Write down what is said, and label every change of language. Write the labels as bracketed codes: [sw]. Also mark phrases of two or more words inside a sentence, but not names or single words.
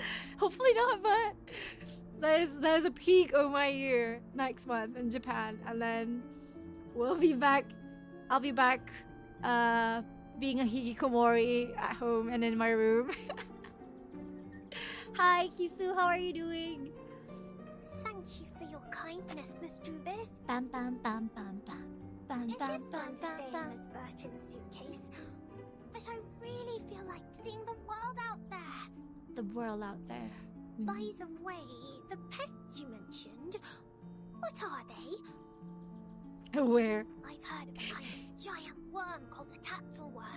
[en] Hopefully not, but there's a peak of my year next month in Japan, and then we'll be back. I'll be back, being a hikikomori at home and in my room. Hi, Kisu. How are you doing? Thank you for your kindness, Miss Drubis. Bam, bam, bam, bam, bam, bam, It bam, is bam, fun to bam, stay in bam. Miss Burton's suitcase, but I really feel like seeing the world out there. The world out there. By the way, the pests you mentioned, what are they? Where? I've heard of a kind of giant worm called the tatzel worm.